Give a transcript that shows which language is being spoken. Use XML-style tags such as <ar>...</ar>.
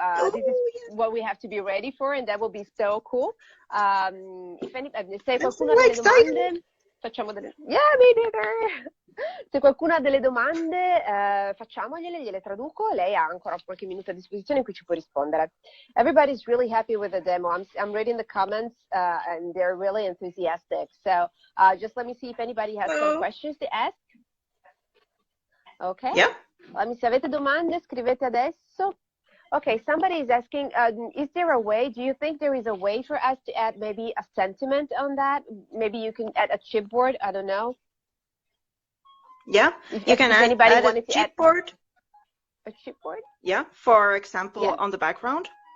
<en>This is what we have to be ready for, and that will be so cool.</en> <it>Se qualcuno ha delle domande, facciamo delle...</it> <en>Yeah, me neither!</en> <it>Se qualcuno ha delle domande, gliele traduco. Lei ha ancora qualche minuto a disposizione in cui ci può rispondere.</it> <en>Everybody's really happy with the demo. I'm reading the comments, and they're really enthusiastic. So just let me see if anybody has some questions to ask. Okay? Yeah.</en> <it>Se avete domande, scrivete adesso.</it> <en>Okay, somebody is asking, is there a way, do you think there is a way for us to add maybe a sentiment on that? Maybe you can add a chipboard, I don't know. Yeah, you can add a chipboard. A chipboard? Yeah, for example, on the background.</en>